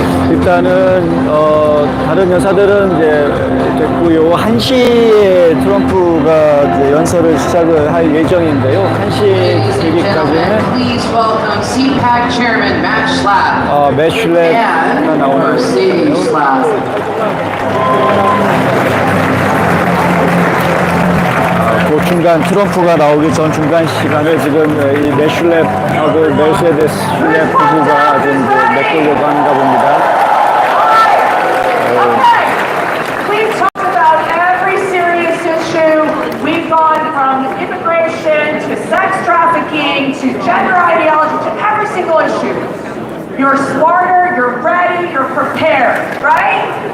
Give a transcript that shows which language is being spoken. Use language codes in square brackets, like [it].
[ko] 일단은 다른 여사들은 이제 됐고요. 1시에 트럼프가 이제 연설을 시작을 할 예정인데요. 1시 되기까지는 [en] Please welcome CPAC Chairman Matt Schlapp [ko] 맷 슐랩가 나오는 [en] Mercedes Schlapp. [ko] 그 중간 트럼프가 나오기 전 중간 시간에 지금 이 맷 슐랩하고 메르세데스 슐랩 부부가 지금 메꾸려고 하는가 봅니다. [en] We've talked about every serious issue. We've gone from immigration to sex trafficking to gender ideology to every single issue. You're smarter, you're ready, you're prepared, right?